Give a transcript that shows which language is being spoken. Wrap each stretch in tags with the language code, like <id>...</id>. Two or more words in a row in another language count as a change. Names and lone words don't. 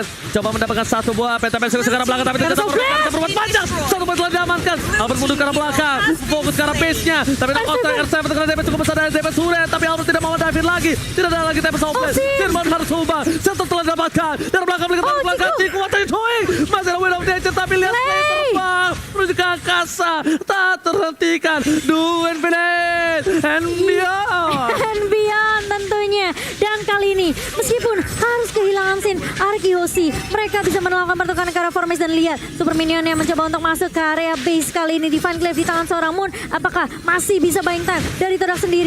<id>Coba mendapatkan satu buah PTP sekarang belakang, tapi tidak bisa berbuat panjang. Satu buah telah diamankan. Albert mundur ke arah belakang, fokus ke arah base-nya. Tapi counter R7 dengan DP cukup besar dari DP turret. Tapi Albert tidak mau dive lagi. Tidak ada lagi TP Soulblade. Firman harus ubah. Satu telah didapatkan. Dari belakang, belakang. Ciku,</id> <en>what are you doing?</en> <id>Masih ada Wind of Nature, tapi lihat Clay terbang menuju ke angkasa. Tak terhentikan.</id> <en>Do Infinite and Beyond. And Beyond tentunya.</en> <id>Dan kali ini meskipun harus kehilangan Sin Arkeoshi, mereka bisa melakukan pertukaran ke arah Formace dan lihat Super Minion yang mencoba untuk masuk ke area base kali ini. Divine Glaive di tangan seorang Moon. Apakah masih bisa</id> <en>buying time</en> <id>dari Todak sendiri?</id>